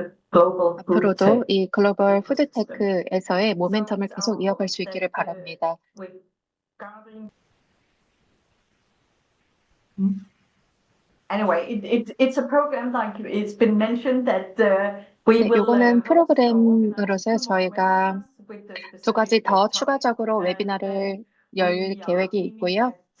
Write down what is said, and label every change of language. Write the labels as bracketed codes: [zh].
[ko] 앞으로도 이 글로벌 푸드테크에서의 모멘텀을 계속 이어갈 수 있기를 바랍니다. [en] Anyway, it's a program like it's been mentioned that we will. [ko] 이거는 프로그램으로서 저희가 두 가지 더 추가적으로 웨비나를 열 계획이 있고요.